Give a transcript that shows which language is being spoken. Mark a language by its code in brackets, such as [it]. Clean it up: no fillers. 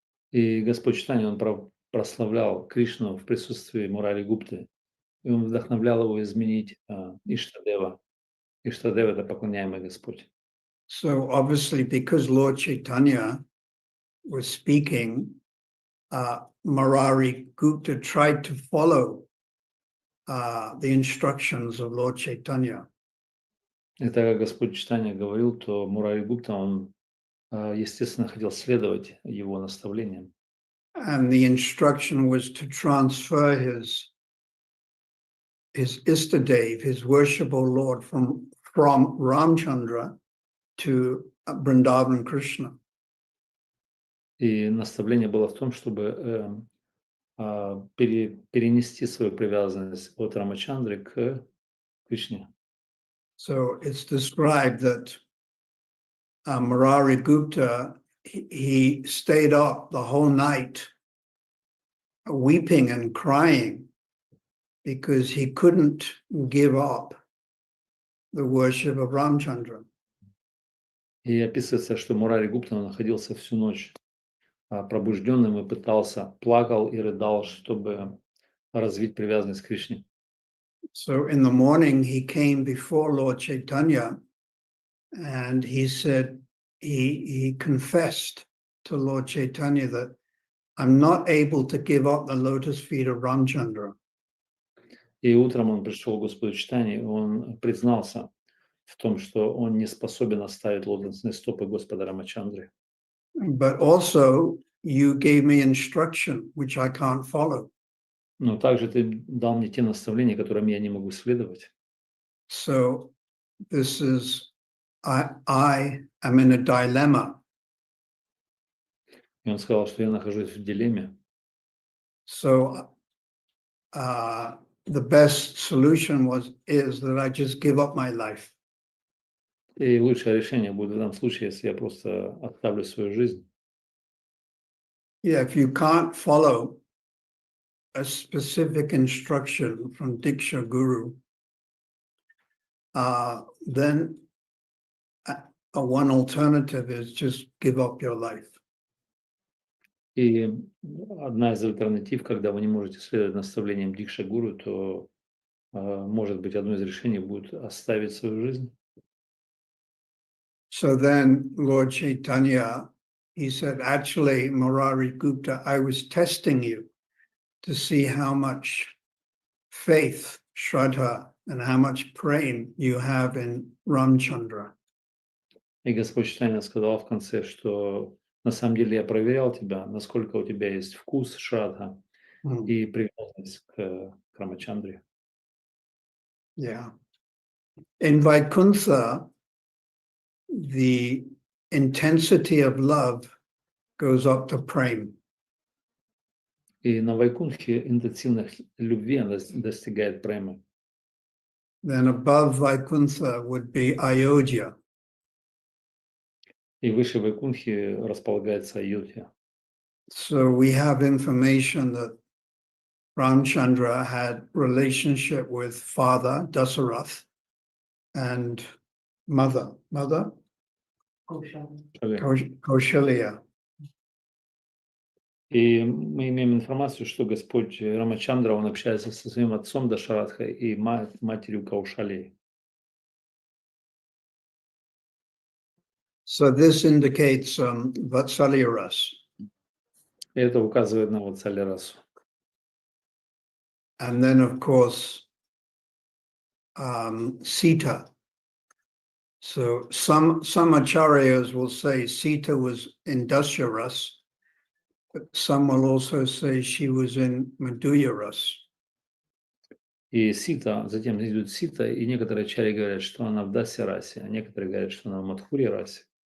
[ru] И Господь Чайтанья, он прославлял Кришну в присутствии Мурари Гупты и он вдохновлял его изменить Иштадева. Иштадева — это поклоняемый Господь. [en] So obviously, because Lord Chaitanya was speaking, Murari Gupta tried to follow the instructions of Lord Chaitanya. [ru] И так как Господь Читания говорил, то Мурари Гупта, он, естественно, хотел следовать его наставлениям. [en] And the instruction was to transfer his Istadev, his worshipful Lord, from Ramchandra to Vrindavan Krishna. [ru] И наставление было в том, чтобы перенести свою привязанность от Рамачандры к Кришне. [en] So it's described that Murari Gupta, he stayed up the whole night weeping and crying because he couldn't give up the worship of Ramchandra. [ru] И описывается, что Мурари Гупта находился всю ночь пробужденным и плакал и рыдал, чтобы развить привязанность к Кришне. [en] So in the morning, he came before Lord Chaitanya and he said, he confessed to Lord Chaitanya that I'm not able to give up the lotus feet of Ramchandra. [ru] И утром он пришел к Господу Читанию, и он признался в том, что он не способен оставить лотосные стопы Господа Рамачандры. [en] But also, you gave me instruction, which I can't follow. [ru] Но также ты дал мне те наставления, которым я не могу следовать. [en] So this is, I am in a dilemma. [ru] И он сказал, что я нахожусь в дилемме. [en] So the best solution is that I just give up my life. [ru] И лучшее решение будет в этом случае, если я просто оставлю свою жизнь. [en] Yeah, if you can't follow a specific instruction from Diksha Guru, then one alternative is just give up your life. [ru] И одна из альтернатив, когда вы не можете следовать наставлениям Дикша Гуру, то, может быть, одно из решений будет оставить свою жизнь. [en] So then Lord Chaitanya, he said, actually, Murari Gupta, I was testing you to see how much faith, Shraddha, and how much prem you have in Ramchandra. [ru] И Господь Чайтанья сказал в конце, что на самом деле я проверял тебя, насколько у тебя есть вкус, шрадха и привязанность к Рамачандре. [en] Yeah. In Vaikuntha, the intensity of love goes up to prem. [ru] И на Вайкунхе интенсивность любви достигает премы. [en] Then above Vaikuntha would be Ayodhya. [ru] И выше Вайкунхи располагается Айодхья. [en] So we have information that Ramchandra had relationship with father Dasarath and mother Kaushalya. [ru] И мы имеем информацию, что Господь Рамачандра, он общается со своим отцом Дашаратхой и матерью Каушалей. [en] So this indicates Vatsalya ras. [ru] И это указывает на Ватсалия расу. [en] And then, of course, Sita. So some acharyas will say Sita was in Dasya ras, but some will also say she was in Madhurya ras. [ru] И Сита, затем идет Сита, и некоторые ачарьи говорят, что она в Дасья расе, а некоторые говорят, что она в Мадхурья расе.